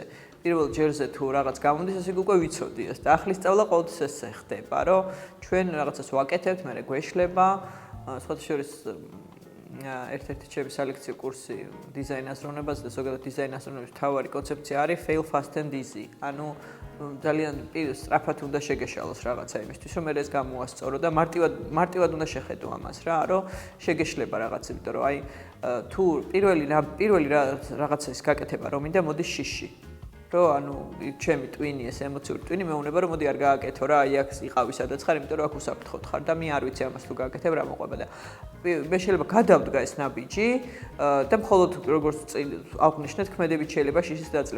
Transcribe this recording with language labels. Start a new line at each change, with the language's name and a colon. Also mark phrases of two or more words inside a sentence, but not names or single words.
Georgian: პირველ ჯერზე თუ რაღაც გამოდის, ესე უკვე ვიცოდი ეს და ახლის სწავლა ყოველთვის ესე ხდება, რომ ჩვენ რაღაცას ვაკეთებთ, მერე გვეშლება, სხვათა შორის ერთ-ერთი ჩემი სალექციო კურსი დიზაინ აზროვნებაზე და ზოგადად დიზაინ აზროვნების მთავარი კონცეფცია არის
English: fail fast and easy.
Georgian: ანუ ძალიან სწრაფად უნდა შეგეშალოს რაღაცა იმისთვის, რომ ეს გამოასწორო და მარტივად უნდა შეხედო ამას რა, რომ შეგეშლება რაღაც, იმიტომ რომ აი თუ პირველი რაღაცა ის გაკეთება რომ მინდა მოდის შიში. რომ ანუ ჩემი ტვინი ეს ემოციური ტვინი მეუბნება რომ მოდი არ გააკეთო რა, აი აქ იყავი სადაც ხარ, იმიტომ რომ აქ უსაფრთხოდ ხარ და მე არ ვიცი ამას თუ გააკეთებ რა მოყვება და მე შეიძლება გადავდგა ეს ნაბიჯი და მხოლოდ როგორც აღნიშნეთ ქმედებით შეიძლება შიშის დაწლება.